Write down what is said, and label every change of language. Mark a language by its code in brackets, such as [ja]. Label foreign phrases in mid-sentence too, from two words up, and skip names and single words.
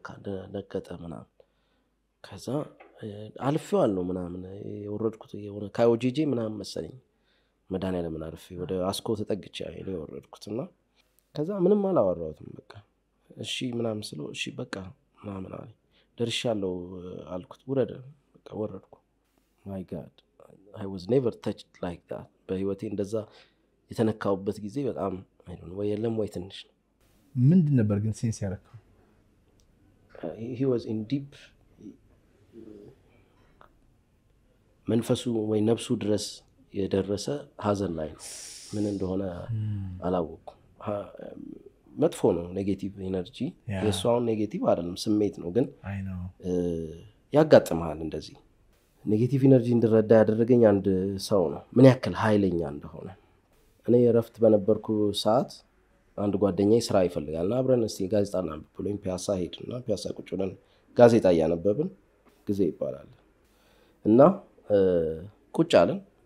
[am] ደቀጠ ምናምን ከዛ አልፌዋለሁ ምናምን የወረድኩት የሆነ ካዮጂጂ ምናምን መሰለኝ መድኃኒዓለም አልፌ ወደ አስኮ ተጠግቼ እኔ ወረድኩትና ከዛ ምንም አላወራሁትም በቃ እሺ ምናምን ስለው እሺ በቃ ምናምን አለ ደርሻለሁ አልኩት ወረደ በቃ ወረድኩ [en] my god I was never touched like that [am] በህይወቴ እንደዛ የተነካውበት ጊዜ በጣም አይደለም ወይ የለም ወይ ትንሽ ምንድን ነበር ግን ሴንስ ያረከው [en] he was in deep [am] መንፈሱ ወይ ነፍሱ ድረስ የደረሰ ሀዘን ላይ ነው ምን እንደሆነ አላወኩም መጥፎ ነው [en] negative energy [am] የሷውን ኔጌቲቭ አይደለም ስሜት ነው ግን ያጋጥማል እንደዚህ [en] negative energy [am] እንድረዳ ያደረገኝ አንድ ሰው ነው ምን ያክል ኃይለኛ እንደሆነ እኔ ረፍት በነበርኩ ሰዓት አንድ ጓደኛዬ ስራ ይፈልጋልና አብረን እስቲ ጋዜጣና ብሎኝ ፒያሳ ሄድና ፒያሳ ቁጭ ብለን ጋዜጣ ያነበብን ጊዜ ይባላል እና ቁጭ አለን